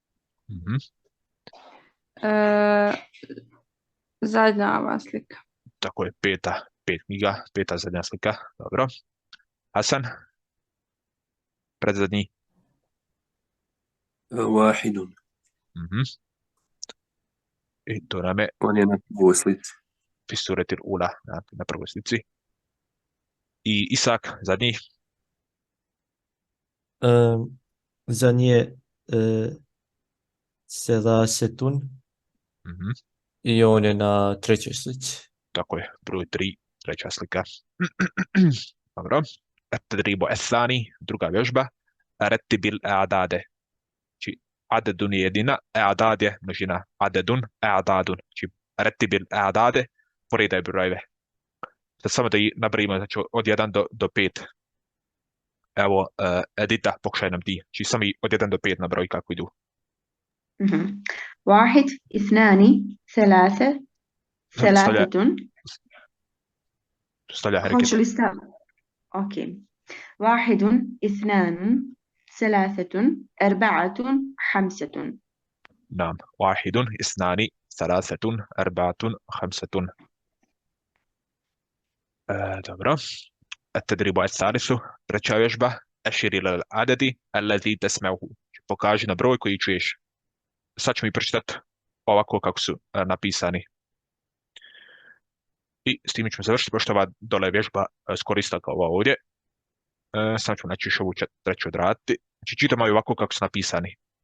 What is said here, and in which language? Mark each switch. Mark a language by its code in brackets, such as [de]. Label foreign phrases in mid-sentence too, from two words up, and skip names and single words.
[bs] Zadnja ova slika. Tako je, 5 knjiga, 5 zadnja slika. Dobro. Hasan? Predzadnji. Wahidun. I to nam je... On je na prvoj slici. [ar] في الصورة الأولى, [bs] na prvoj slici. I Isak, zadnji? za nje selasetun Mhm. i on je na trećoj slici. Tako je, broj 3, treća slika. Dobro. [ar] التدريب الثاني, [bs] druga vježba. [ar] رتب الأعداد. [bs] Znači, adedun je jedina, e'adad je množina. [ar] عدد، أعداد. [bs] Znači, [ar] رتب الأعداد, [bs] poredaj brojeve. Sad samo da ih nabrojimo, znači od 1 do 5. Evo, Edita, pokušaj nam ti. Znači, samo od 1 do 5 nabroj kako idu. [ar] واحد اثنان ثلاثة ثلاثة [bs] Stavlja hoće hareket. li stav? Ok. [ar] واحد اثنان ثلاثة أربعة خمسة. نعم. واحد اثنان ثلاثة أربعة خمسة. dobro. التدريب الثالث. [bs] treća vježba. [ar] أشر إلى العدد الذي تسمعه. [bs] Pokaži na broj koji čuješ. Sad ćemo i pročitati ovako kako su napisani. I s tim ćemo završiti, pošto ova dole vježba skoro ista kao ova ovdje. Sad ćemo znači još ovu treću odraditi. Znači čitamo ovako kako su napisani.